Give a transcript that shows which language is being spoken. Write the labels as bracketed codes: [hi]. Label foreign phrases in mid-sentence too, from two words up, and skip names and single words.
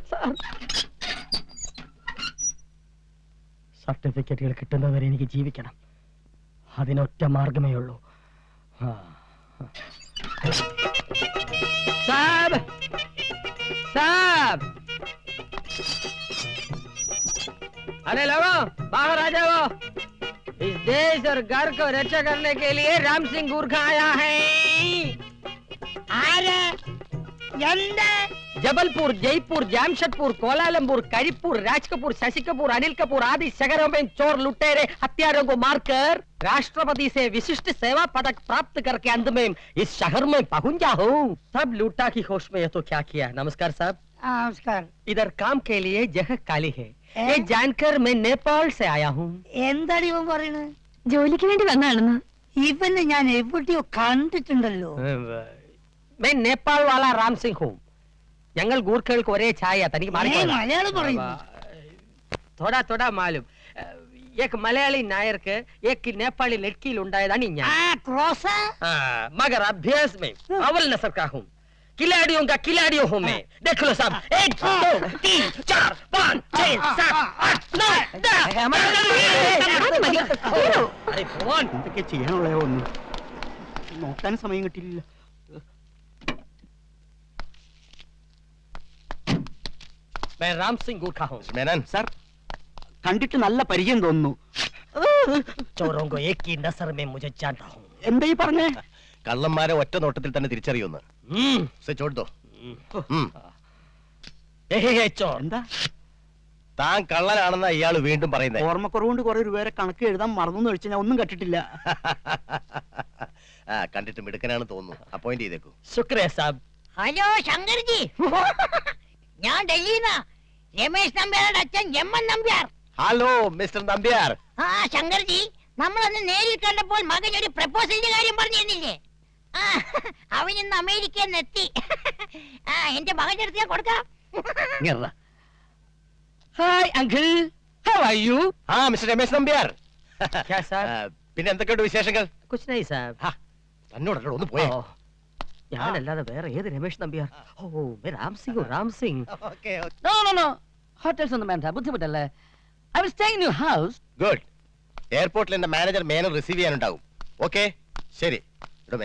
[ml] സർട്ടിഫിക്കറ്റുകൾ കിട്ടുന്നവരെ എനിക്ക് ജീവിക്കണം. അതിനൊറ്റ മാർഗമേ ഉള്ളൂ. [hi] साब साब, अरे लोगों, बाहर आ जाओ. इस देश और घर को रक्षा करने के लिए राम सिंह गुरखा आया है. जबलपुर, जयपुर, जामशेदपुर, कोलालमपुर, करीपुर, राजकपुर, शशि कपूर, अनिल कपूर आदि शहरों में चोर लुटेरे हत्यारों को मारकर राष्ट्रपति से विशिष्ट सेवा पदक प्राप्त करके अंत में इस शहर में पहुंचा हूँ. सब लूटा की होश में ये तो क्या किया. नमस्कार साहब. [ml] നമസ്കാരം. [hi] इधर काम के लिए जगह काली है. ये जानकर मैं नेपाल से आया हूँ. [ml] എന്താണ് ഇവൻ പറയുന്നത്? ജോലിക്ക് വേണ്ടി വന്നാണെന്ന്. ഇവനെ ഞാൻ എവിടെയോ കണ്ടിട്ടുണ്ടല്ലോ. [hi] मैं नेपाल वाला राम सिंह हूँ. [ml] ഞങ്ങൾ ഗൂർഖകൾക്ക് ഒരേ ഛായ. തനിക്ക് മലയാളം പറയുന്നു. [hi] थोड़ा थोड़ा मालूम. एक मलयाली नायर के एक नेपाली लड़की [ml] ഉണ്ടായതാണ് ഞാൻ. ക്രോസ. [hi] मगर अभ्यास में अव्वल नस्ल का हूँ. खिलाड़ियों का खिलाड़ियों हूँ मैं. देख लो साहब. 1 2 3 4 5 6 7 8 9 अरे भगवान, [ml] ഇതൊക്കെ ചെയ്യാനുള്ള ഒന്നും നോക്കാൻ സമയം കിട്ടിയില്ല. [hi] मैं राम सिंह गुरखा हूँ. [ml] മേനൻ സാർ, കണ്ടിട്ട് നല്ല പരിചയം തോന്നുന്നു. [hi] चोरों को एक ही नजर में मुझे जानता हूँ. [ml] എന്താ ഈ പറഞ്ഞേ? കള്ളന്മാരെ ഒറ്റ നോട്ടത്തിൽ തന്നെ തിരിച്ചറിയുന്നു. ചോട്ടോ, [hi] चोर [ml] എന്താ താൻ കള്ളനാണെന്ന ഇയാള് വീണ്ടും പറയുന്നത്. ഓർമ്മക്കുറവുകൊണ്ട് കുറെ രൂപ കണക്ക് എഴുതാൻ മറന്നു വെച്ച് ഞാൻ ഒന്നും കണ്ടിട്ടില്ല. കണ്ടിട്ട് മിടുക്കനാണ് തോന്നുന്നു. അപ്പോയിന്റ് ചെയ്തേക്കൂ. [hi] शुक्रिया साहब. [ml] ഹലോ ശങ്കർജി, ഞാൻ ഡൽഹിന്നാ. രമേശ് നമ്പ്യാരുടെ അച്ഛൻ എമ്മൻ നമ്പ്യാർ. [en] Hello Mister Nambiar. [ml] ആ ശങ്കർജി, നമ്മളന്ന് നേരിൽ കണ്ടപ്പോൾ മകൻ ഒരു പ്രപ്പോസലിന്റെ കാര്യം പറഞ്ഞിരുന്നില്ലേ? അവനിന്ന് അമേരിക്കയിൽ നിന്ന് എത്തി. എന്റെ മകന്റെ അടുത്ത് ഞാൻ കൊടുക്കാം. [en] Hi uncle, How are you? [ml] മിസ്റ്റർ രമേശ് നമ്പ്യാർ. [hi] क्या साहब? [ml] പിന്നെ എന്തൊക്കെയുണ്ട് വിശേഷങ്ങൾ? [hi] कुछ नहीं साहब. [ml] തന്നോടല്ലോ ഒന്ന് പോയേ. ഞാനല്ലാതെ വേറെ ഏത് രമേശ് നമ്പ്യാർ? ഓ, രാം സിംഗ്, രാം സിംഗ്. ഓക്കേ, [en] No no no, [ml] ഹോട്ടൽസ് ഒന്നും വേണ്ട, ബുദ്ധിമുട്ടല്ലേ. [en] I will stay in your house. [ml] ഗുഡ്. എയർപോർട്ടിൽ എന്റെ മാനേജർ മേനൻ റിസീവ് ചെയ്യാനുണ്ടാവും. ഓക്കെ, ശരി. ഇവിടെ മേനെ